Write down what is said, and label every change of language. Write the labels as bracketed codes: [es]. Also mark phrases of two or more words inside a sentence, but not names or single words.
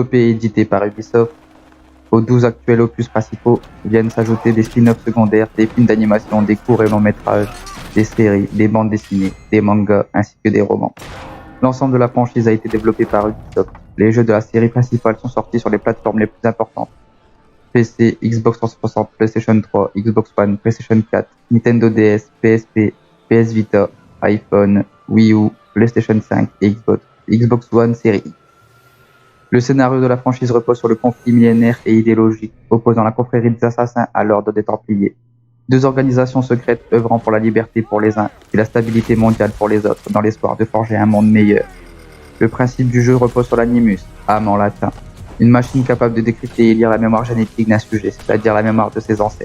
[fr] Développé et édité par Ubisoft, Aux 12 actuels opus principaux viennent s'ajouter des spin-offs secondaires, des films d'animation, des courts et longs métrages, des séries, des bandes dessinées, des mangas ainsi que des romans. L'ensemble de la franchise a été développé par Ubisoft. Les jeux de la série principale sont sortis sur les plateformes les plus importantes: PC, Xbox 360, PlayStation 3, Xbox One, PlayStation 4, Nintendo DS, PSP, PS Vita, iPhone, Wii U, PlayStation 5 et Xbox One Series X. Le scénario de la franchise repose sur le conflit millénaire et idéologique opposant la confrérie des assassins à l'ordre des Templiers, deux organisations secrètes œuvrant pour la liberté pour les uns et la stabilité mondiale pour les autres, dans l'espoir de forger un monde meilleur. Le principe du jeu repose sur l'animus, âme en latin, une machine capable de décrypter et lire la mémoire génétique d'un sujet, c'est-à-dire la mémoire de ses ancêtres.